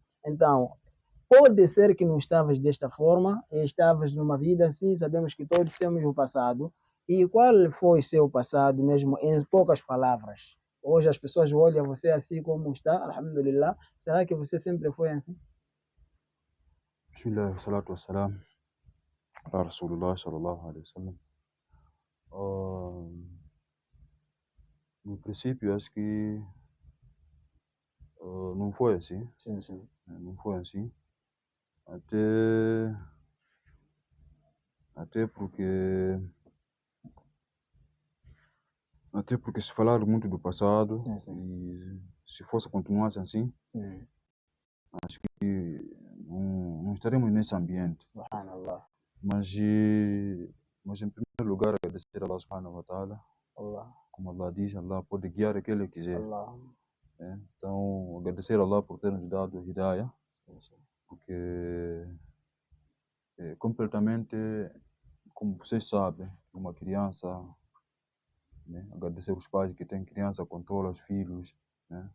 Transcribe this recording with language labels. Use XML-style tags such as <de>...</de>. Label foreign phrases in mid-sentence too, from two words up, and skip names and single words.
<pt>Então, pode ser que não estavas desta forma, estavas numa vida assim, sabemos que todos temos um passado. E qual foi seu passado mesmo, em poucas palavras? Hoje as pessoas olham você assim como está, alhamdulillah. Será que você sempre foi assim?</pt> <ar>بسم الله، الصلاة والسلام، على رسول الله صلى الله عليه وسلم.</ar> <pt>No princípio, acho que não foi assim, Sim, sim. não foi assim. Até, até porque, até porque se falar muito do passado Sim, sim. e se fosse continuar assim, Sim. acho que não estaremos nesse ambiente. Subhanallah. Mas, mas em primeiro lugar, agradecer a Allah</pt> <ar>سبحانه وتعالى.</ar> <pt>Allah. Como Allah diz, Allah pode guiar a quem Ele quiser. Allah. Né? Então, agradecer a Allah por ter nos dado Hidayah, Sim, sim. porque completamente, como vocês sabem, uma criança, né? Agradecer os pais que têm criança, controla os filhos, né?</pt>